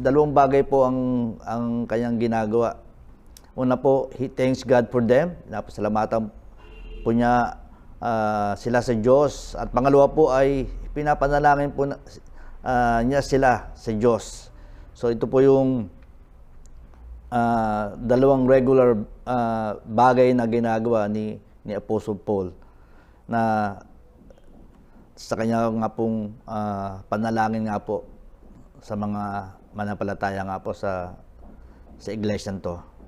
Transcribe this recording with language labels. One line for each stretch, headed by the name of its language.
Filipino: Dalawang bagay po ang kanyang ginagawa. Una po,
English: he thanks God for them.
Filipino: Napasalamatan po niya sila sa Diyos. At pangalawa po ay pinapanalangin po niya sila sa Diyos. So ito po yung dalawang regular bagay na ginagawa ni Apostle Paul na sa kanya nga pong panalangin nga po sa mga manampalataya nga po sa iglesia to.